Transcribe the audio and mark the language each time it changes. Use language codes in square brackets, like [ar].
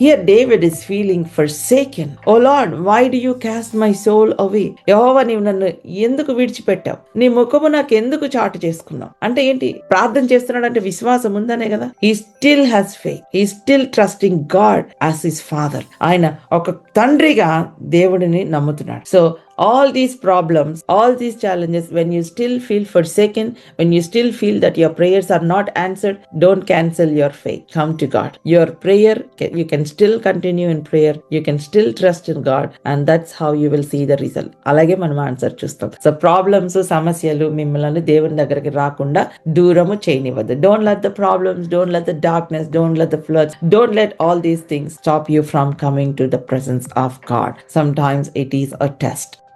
[en] Here David is feeling forsaken. O Lord, why do you cast my soul away? [te] యెహోవా, నీవు నన్ను ఎందుకు విడిచిపెట్టావు? నీ ముఖము నాకు ఎందుకు చాటు చేసుకున్నావు? అంటే ఏంటి? ప్రార్థన చేస్తున్నాడు అంటే విశ్వాసం ఉందనే కదా. [en] He still has faith, he still trusting God as his father. [te] ఆయన ఒక తండ్రిగా దేవుడిని నమ్ముతున్నాడు. [en] So all these problems, all these challenges, when you still feel forsaken, when you still feel that your prayers are not answered, don't cancel your faith. Come to God. Your prayer, you can still continue in prayer. You can still trust in God, and that's how you will see the result. [te] అలాగే మనం answer చూస్తాం. So problems, సమస్యలు మిమ్మల్ని దేవుని దగ్గరికి రాకుండా దూరము చేయనివ్వద్దు. [en] Don't let the problems, don't let the darkness, don't let the floods, don't let all these things stop you from coming to the presence of God. Sometimes it is a test.